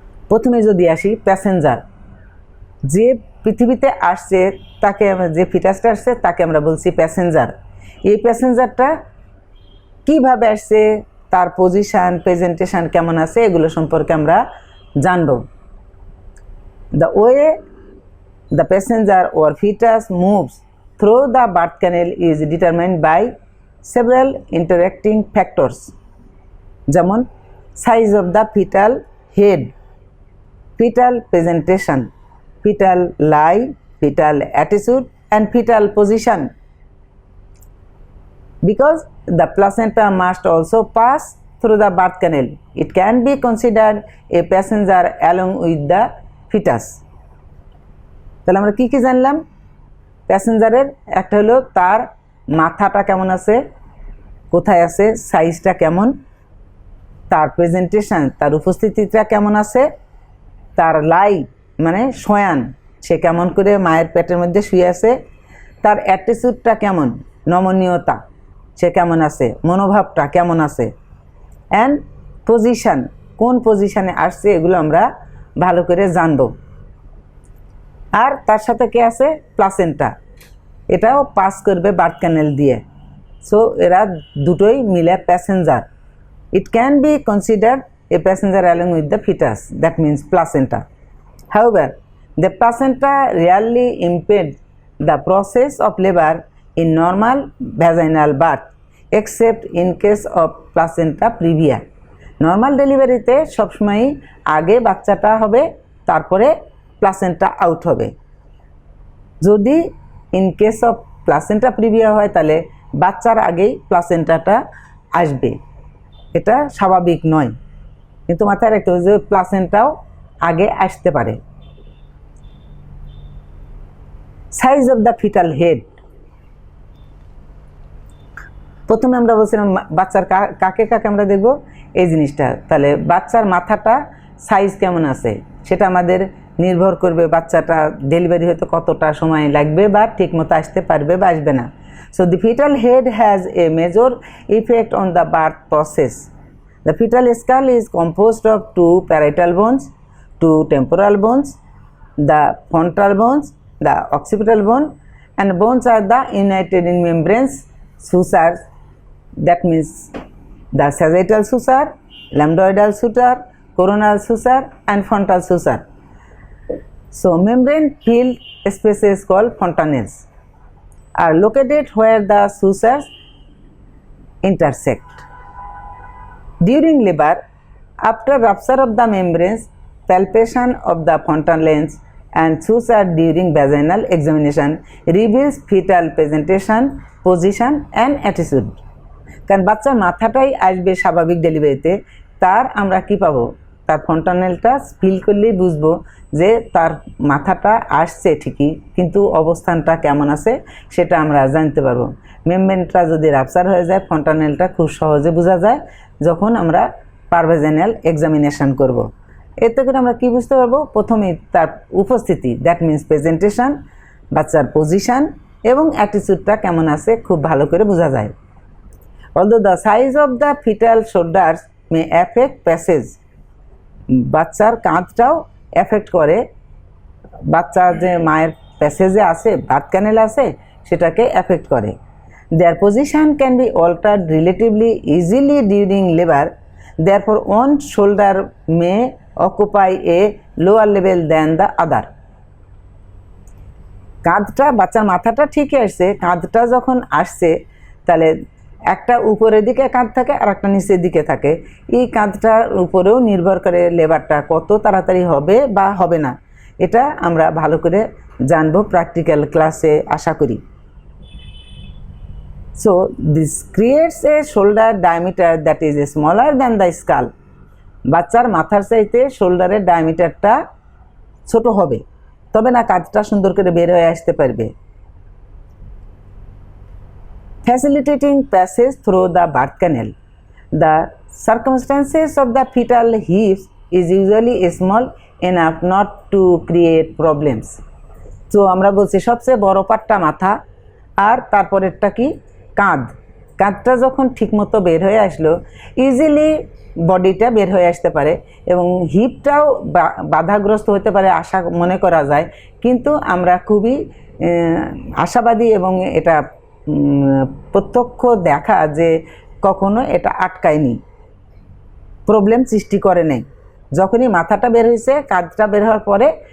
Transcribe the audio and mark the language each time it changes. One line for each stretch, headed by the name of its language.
Bangla: প্রথমে যদি আসি প্যাসেঞ্জার, যে পৃথিবীতে আসছে তাকে, যে ফিটাসটা আসছে তাকে আমরা বলছি প্যাসেঞ্জার। এই প্যাসেঞ্জারটা কিভাবে আসছে, তার পজিশন, প্রেজেন্টেশন কেমন আছে, এগুলো সম্পর্কে আমরা জানব।
English: The way the passenger or fetus moves through the birth canal is determined by several interacting factors, যেমন size of the fetal head, fetal presentation, fetal lie, fetal attitude and fetal position. Because the placenta must also pass through the birth canal, it can be considered a passenger along with the fetus.
Bangla: তাহলে আমরা কি কি জানলাম? প্যাসেঞ্জারের একটা হলো তার মাথাটা কেমন আছে, কোথায় আছে, সাইজটা কেমন, তার প্রেজেন্টেশন, তার উপস্থিতিটা কেমন আছে, তার লাই মানে শয়ান, সে কেমন করে মায়ের পেটের মধ্যে শুয়ে আছে, তার অ্যাটিটিউডটা কেমন, নমনীয়তা, সে কেমন আছে, মনোভাবটা কেমন আছে, অ্যান্ড পজিশন, কোন পজিশনে আসছে, এগুলো আমরা ভালো করে জানব। আর তার সাথে কে আছে? প্লাসেন্টা, এটাও পাস করবে বার্থ ক্যানেল দিয়ে। সো এরা দুটোই মিলে passenger.
English: It can be considered a passenger along with the fetus, that means placenta. However, the placenta rarely impedes the process of labor in normal vaginal birth, except in case of placenta previa.
Bangla: Normal ডেলিভারিতে সবসময়ই আগে বাচ্চাটা হবে, তারপরে placenta out হবে। যদি
English: in case of
Bangla: placenta previa হয় তাহলে বাচ্চার আগেই প্লাসেন্টাটা আসবে, এটা স্বাভাবিক নয়, কিন্তু মাথায় রাখতে হবে যে প্লাসেন্টাও আগে আসতে পারে।
English: size of the fetal head,
Bangla: প্রথমে আমরা বলছিলাম বাচ্চার কাকে কাকে আমরা দেখব এই জিনিসটা। তাহলে বাচ্চার মাথাটা সাইজ কেমন আছে সেটা আমাদের নির্ভর করবে বাচ্চাটা ডেলিভারি হতে কতটা সময় লাগবে বা ঠিকমতো আসতে পারবে বা আসবে না।
English: So the fetal head has a major effect on the birth process. The fetal skull is composed of two parietal bones, two temporal bones, the frontal bones, the occipital bone, and bones are the united in membranes sutures, that means the sagittal suture, lambdoidal suture, coronal suture and frontal suture. So membrane filled spaces called fontanelles are located where the sutures intersect. During labor, after rupture of the membranes, palpation of the fontanelles and suture during vaginal examination reveals fetal presentation, position and attitude.
Bangla: কারণ বাচ্চার মাথাটাই আসবে স্বাভাবিক ডেলিভারিতে, তার আমরা কি পাবো, তার ফন্টানেলটা ফিল করলেই বুঝবো যে তার মাথাটা আসছে ঠিকই, কিন্তু অবস্থানটা কেমন আছে সেটা আমরা জানতে পারবো। মেমব্রেনটা যদি রাপচার হয়ে যায় ফন্টানেলটা খুব সহজে বোঝা যায় যখন আমরা পারভেজেনাল এক্সামিনেশন করব। এতে করে আমরা কি বুঝতে পারবো, প্রথমেই তার উপস্থিতি,
English: that means
Bangla: প্রেজেন্টেশন, বাচ্চার পজিশন এবং অ্যাটিটিউডটা কেমন আছে খুব ভালো করে বোঝা যায়।
English: Although the size of the fetal shoulders may affect passage,
Bangla: বাচ্চার কাঁধটাও এফেক্ট করে, বাচ্চার যে মায়ের প্যাসেজে আছে, বার্থ ক্যানেল আছে, সেটাকে এফেক্ট করে।
English: Their position can be altered relatively easily during labor, therefore one shoulder may occupy a lower level than the other.
Bangla: কাঁধটা, বাচ্চার মাথাটা ঠিকই আসছে, কাঁধটা যখন আসছে তাহলে একটা উপরের দিকে কাঁধ থাকে আর একটা নিচের দিকে থাকে। এই কাঁধটার উপরেও নির্ভর করে লেবারটা কত তাড়াতাড়ি হবে বা হবে না, এটা আমরা ভালো করে জানবো প্র্যাকটিক্যাল ক্লাসে আশা করি।
English: So this creates a shoulder diameter that is smaller than the skull.
Bangla: বাচ্চার মাথার চাইতে শোল্ডারের ডায়ামিটারটা ছোট হবে, তবে না কাঁধটা সুন্দর করে বের হয়ে আসতে পারবে।
English: Facilitating passage through the birth canal, the circumstances of the fetal hips is usually small enough not to create problems.
Bangla: তো আমরা বলছি সবচেয়ে বড় পাটটা মাথা, আর তারপরেরটা কি কাঁধ। কাঁধটা যখন ঠিকমতো বের হয়ে আসলো ইজিলি বডিটা বের হয়ে আসতে পারে এবং হিপটাও বাধাগ্রস্ত হতে পারে আশা মনে করা যায়, কিন্তু আমরা খুবই আশাবাদী এবং এটা প্রত্যক্ষ দেখা যে কখনো এটা আটকায়নি, প্রবলেম সৃষ্টি করে নেই। যখনই মাথাটা বের হয়েছে, কাঁধটা বের হওয়ার পরে